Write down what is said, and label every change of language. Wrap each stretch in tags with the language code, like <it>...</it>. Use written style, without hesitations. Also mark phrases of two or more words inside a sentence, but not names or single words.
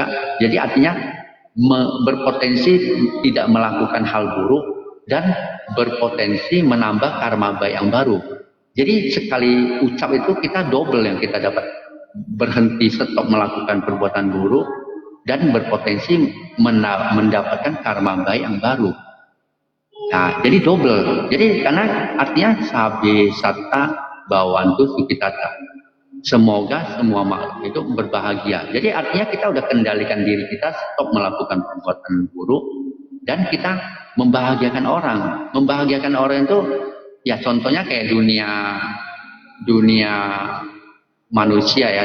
<id>Jadi artinya berpotensi tidak melakukan hal buruk dan berpotensi menambah karma baik yang baru. Jadi sekali ucap itu kita double yang kita dapat, berhenti stop melakukan perbuatan buruk dan berpotensi mendapatkan karma baik yang baru. Nah, jadi double. Jadi karena artinya</id> <pi>sabe satta bawantu sukitata.</pi> <id>Semoga semua makhluk itu berbahagia. Jadi artinya kita udah kendalikan diri kita, stop melakukan perbuatan buruk, dan kita membahagiakan orang. Membahagiakan orang itu, ya contohnya kayak dunia manusia ya.</id>